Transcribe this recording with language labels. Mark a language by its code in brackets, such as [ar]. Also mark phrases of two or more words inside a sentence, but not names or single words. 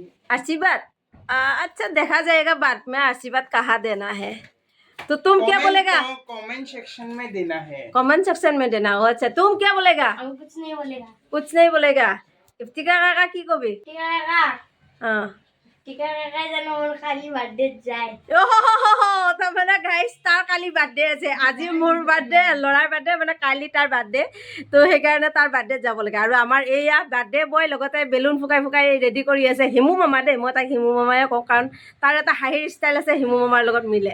[hi] आशीर्वाद अच्छा देखा जाएगा बाद में, आशीर्वाद कहाँ देना है। तो तुम क्या बोलेगा? [en] comment section [hi] में देना है। [en] comment section [hi] में देना हो। अच्छा तुम क्या बोलेगा? हम कुछ नहीं बोलेगा। कुछ नहीं बोलेगा। इफ्तिका काका की कबी? टीका काका, हाँ [as] टीका काका জানো মোৰ খালি বাৰ্থডে যায়। তাৰ মানে গাইজ তাৰ কালি বাৰ্থডে আছে, আজি মোৰ বাৰ্থডে, ল'ৰাৰ বাৰ্থডে, মানে কালি তাৰ বাৰ্থডে। তো সেইকাৰণে তাৰ বাৰ্থডেত যাব লাগে। আৰু আমাৰ এইয়া [en] birthday boy [as] লগতে বেলুন ফুকাই ফুকাই ৰেডি কৰি আছে হিমু মামা দেই, মই তাক হিমু মামায়ে কওঁ, কাৰণ তাৰ এটা হাঁহিৰ ষ্টাইল আছে, হিমু মামাৰ লগত মিলে।